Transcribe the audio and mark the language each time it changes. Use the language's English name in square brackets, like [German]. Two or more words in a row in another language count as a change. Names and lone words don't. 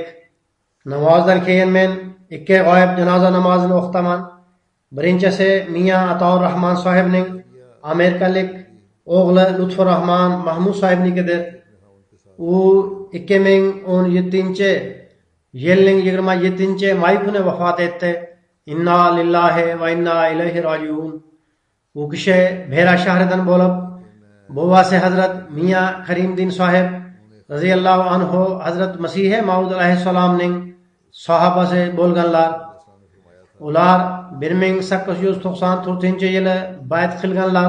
[Uzbek] Namozdan keyin men 2 g'oyib janoza namozini o'qitaman. Birinchisi Miya Ator Rahman sohibning amerikalik o'g'li Lutfur Rahman Mahmud sohibnikidir. U 2017-yilning 27-may kuni vafot etdi. [Arabic] إنا لله وإنا إليه راجعون. [Uzbek] U kishi Bhera shahridan bo'lib, buvasi Hazrat Miya Karimdin sohib [Arabic] رضي الله عنه [Uzbek] Hazrat Masih Maud alayhissalomning sahobasi bo'lganlar. Ular 1894-yili bayat qilganlar.